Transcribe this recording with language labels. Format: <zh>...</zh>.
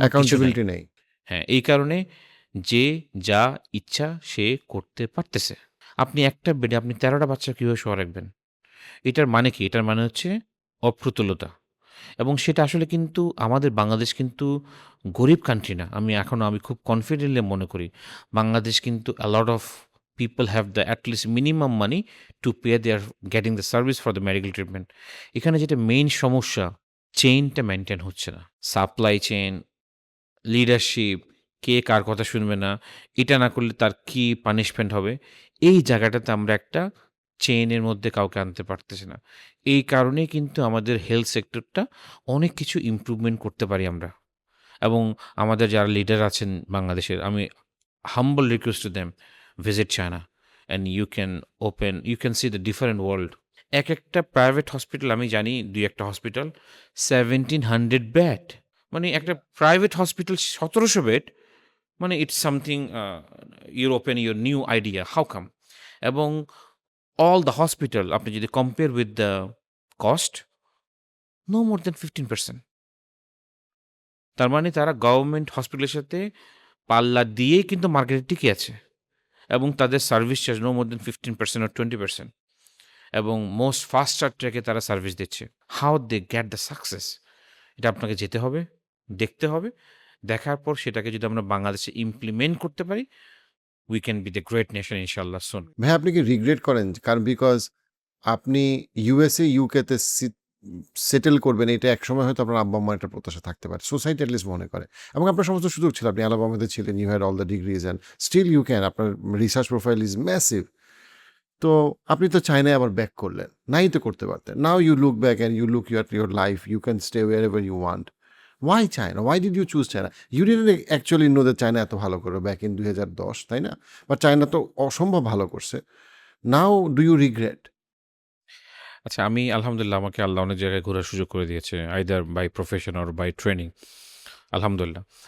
<bn>Accountability নেই। হ্যাঁ, এই কারণে যে যা ইচ্ছা সে করতে পারতেছে। আপনি একটা বেডে আপনি ১৩টা বাচ্চা কিভাবে শোয়া রাখবেন? এটার মানে কি? এটার মানে হচ্ছে অপ্রতুলতা। এবং সেটা আসলে কিন্তু আমাদের বাংলাদেশ কিন্তু গরিব কান্ট্রি না। আমি খুব কনফিডেন্টলি মনে করি বাংলাদেশ কিন্তু</bn> <en>a lot of people have the at least minimum money to pay their getting the service for the medical treatment.</en> <bn>এখানে যেটা মেইন সমস্যা, চেইনটা মেইনটেইন হচ্ছে না। সাপ্লাই চেইন, লিডারশিপ, কে কার কথা শুনবে না, এটা না করলে তার কি পানিশমেন্ট হবে, এই জায়গাটাতে আমরা একটা চেইনের মধ্যে কাউকে আনতে পারতেছি না। এই কারণেই কিন্তু আমাদের হেলথ সেক্টরটা অনেক কিছু ইমপ্রুভমেন্ট করতে পারি আমরা। এবং আমাদের যারা লিডার আছেন বাংলাদেশের, আমি</bn> <en>Humble request to them, visit China and you can see the different world.</en> <bn>একটা প্রাইভেট হসপিটাল আমি জানি, ২-১টা হসপিটাল 1700 বেড, মানে একটা প্রাইভেট হসপিটাল ১৭০০ বেড, মানে</bn> <en>It's something European your new idea, how come? এবং all the hospital</en> <bn>আপনি যদি</bn> <en>compare with the cost, no more than 15%.</en> <bn>তার মানে তারা গভর্নমেন্ট হসপিটালের সাথে পাল্লা দিয়েই কিন্তু মার্কেটে টিকে আছে এবং তাদের service charge</bn> <en>no more than 15% or 20%,</en> <bn>এবং মোস্ট ফাস্টার ট্র্যাকে তারা সার্ভিস দিচ্ছে।</bn> <en>How they get the success?</en> <bn>এটা আপনাকে যেতে হবে, দেখতে হবে। দেখার পর সেটাকে যদি আমরা বাংলাদেশে ইমপ্লিমেন্ট করতে পারি,</bn> <en>we can be the great nation</en> <bn>ইনশাআল্লাহ</bn> <en>soon.</en> <bn>ভাই, আপনি কি রিগ্রেট করেন? কারণ বিকজ আপনি ইউএসএ, ইউকেতে সেটেল করবেন, এটা একসময় হয়তো আপনার আব্বা-আম্মার একটা প্রত্যাশা থাকতে পারে। সোসাইটি এট লিস্ট মনে করে। এবং আপনার সমস্ত সুযোগ ছিল। আপনি আলাবামাতে ছিলেন,</bn> <en>You had all the degrees and still you can.</en> <bn>আপনার</bn> <en>Research profile is massive.</en> <bn>তো আপনি তো চায়নায় আবার ব্যাক করলেন। নাই তো করতে পারতেন।</bn> <en>Now you look back and you look at your life. You can stay wherever you want. Why China? Why did you choose China? You didn't actually know that China</en> <bn>এত ভালো করবে</bn> <en>back in 2010,</en> <bn>তাই না? But China তো অসম্ভব ভালো করছে।</bn> <en>Now do you regret?</en> <bn>আচ্ছা, আমি আলহামদুলিল্লাহ আমাকে আল্লাহ অনেক জায়গায় ঘোরার সুযোগ করে দিয়েছে,</bn> <en>either by profession or by training,</en> <bn>আলহামদুলিল্লাহ।</bn>